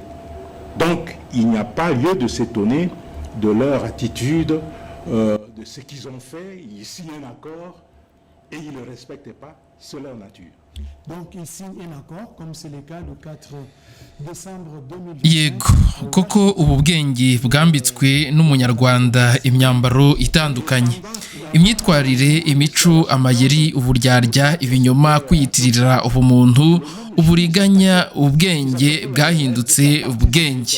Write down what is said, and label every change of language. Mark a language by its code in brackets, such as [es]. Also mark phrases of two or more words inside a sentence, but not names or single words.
[fr] Donc, il n'y a pas lieu de s'étonner de leur attitude, de ce qu'ils ont fait. Ils signent un accord et ils ne le respectent pas, c'est leur nature. Donc, ils signent un accord, comme c'est le cas le 4 décembre 2020. [rw] Yego, koko ubu bwenge bwambitswe n'umunyarwanda imyambaro itandukanye, imyitwarire, imico, amayeri, uburyarya, ibinyoma, kwiyitirira ubumuntu, uburiganya, ubwenge bwahindutse ubwenge.